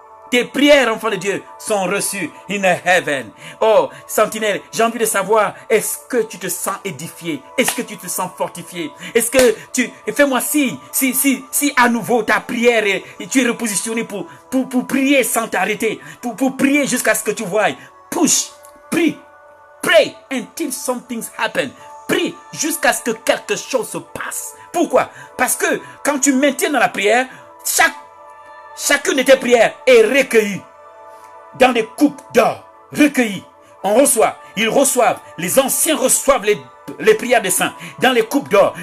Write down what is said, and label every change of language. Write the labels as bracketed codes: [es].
[fr] Tes prières, enfants de Dieu, sont reçues [en] in heaven. [fr] Oh, sentinelle, j'ai envie de savoir, est-ce que tu te sens édifié? Est-ce que tu te sens fortifié? Est-ce que fais-moi signe, si à nouveau ta prière et tu es repositionné pour prier sans t'arrêter, pour prier jusqu'à ce que tu voies. [en] Push, [fr] prie, [en] pray until something happen. [fr] Prie jusqu'à ce que quelque chose se passe. Pourquoi? Parce que quand tu maintiens dans la prière, chacune de tes prières est recueillie dans des coupes d'or. Recueillies. On reçoit. Ils reçoivent. Les anciens reçoivent les prières des saints dans les coupes d'or.